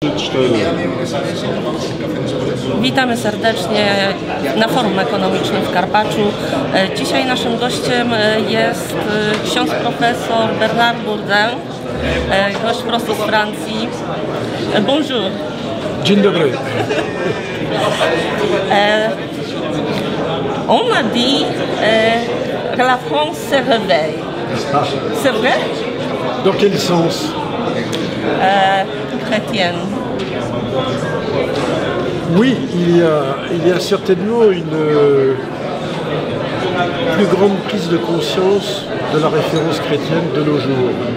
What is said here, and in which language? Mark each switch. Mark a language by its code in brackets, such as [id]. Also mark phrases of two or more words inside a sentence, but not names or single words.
[pl] Witamy serdecznie na Forum Ekonomicznym w Karpaczu. Dzisiaj naszym gościem jest ksiądz profesor Bernard Bourdin, gość prosto z Francji. [fr] Bonjour. [pl] Dzień dobry. [fr] On a dit que la France se réveille. C'est vrai? Dans quel sens? Chrétienne. Oui, il y a certainement une plus grande prise de conscience de la référence chrétienne de nos jours.